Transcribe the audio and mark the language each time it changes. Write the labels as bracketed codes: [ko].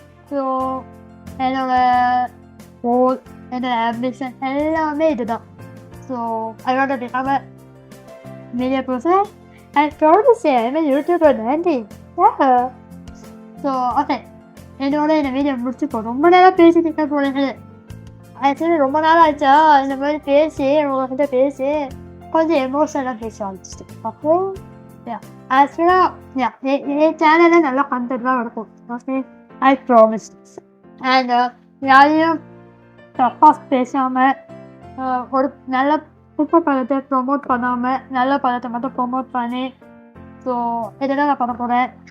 [ta] So, என்னோட goal, என்னோட ambition எல்லாமே இதுதான். [en] So, I want to become a media person. I promise you, I'm a YouTuber, Andy. Yeah. So, okay. [ta] என்னோட இந்த video முடிச்சுப்போம். ரொம்ப நேரம் பேசிட்டு போனது ஆக்சுவலி ரொம்ப நாள் ஆச்சா இந்த மாதிரி பேசி உங்கள்கிட்ட பேசி கொஞ்சம் எமோஷனலாக பேச ஆரம்பிச்சிட்டு. அப்போ ஆக்சுவலாக என் சேனலில் நல்லா கண்டென்ட் தான் இருக்கும். [en] Okay, I promise. [ta] அண்ட் யாரையும் தப்பாக பேசாமல் ஒரு நல்ல குப்பை பழத்தை ப்ரொமோட் பண்ணாமல் நல்ல பழத்தை மட்டும் ப்ரொமோட் பண்ணி ஸோ இதெல்லாம் நான் பண்ண போகிறேன்.